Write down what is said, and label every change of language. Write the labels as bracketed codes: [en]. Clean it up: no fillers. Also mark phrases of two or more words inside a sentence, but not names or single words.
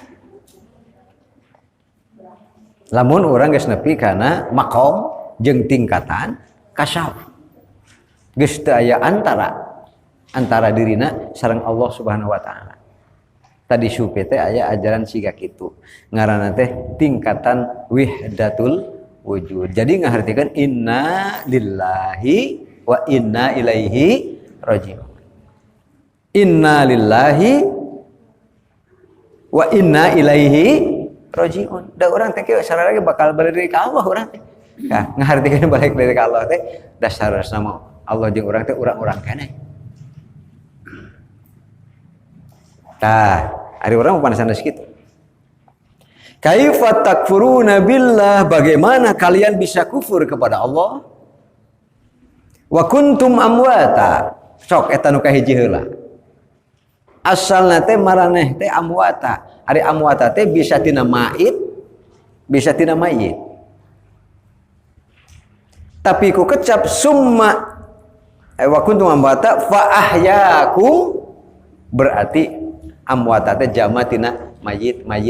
[su] Lamun urang geus nepi kana maqam jeung tingkatan kasyaf. Geus teu aya antara dirina sareng Allah [ar] سبحانه وتعالى. [su] Tadi sufi teh aya ajaran siga kitu. Ngaranna teh tingkatan [ar] وحدة الوجود. [su] Jadi ngahartikeun [ar] إنا لله وإنا إليه راجعون. إنا لله وإنا إليه راجعون. [su] Da urang teh sareng lagi bakal balik ka Allah urang teh. Nah, ngahartikeun balik deui ka Allah teh dasarna mah Allah jeung urang teh urang-urang keneh. Tah, ari urang mah panesan kitu. [ar] كيف تكفرون بالله? [id] Bagaimana kalian bisa kufur kepada Allah? [ar] وكنتم أمواتا. [su] Sok eta nu kahiji heula. Asalna teh maraneh teh amwata. Ari amwata teh bisa tina mait, bisa tina mayit. Tapi ku kecap [ar] ثم وكنتم أمواتا فأحياكم, [su] berarti amwata teh jama tina mayit.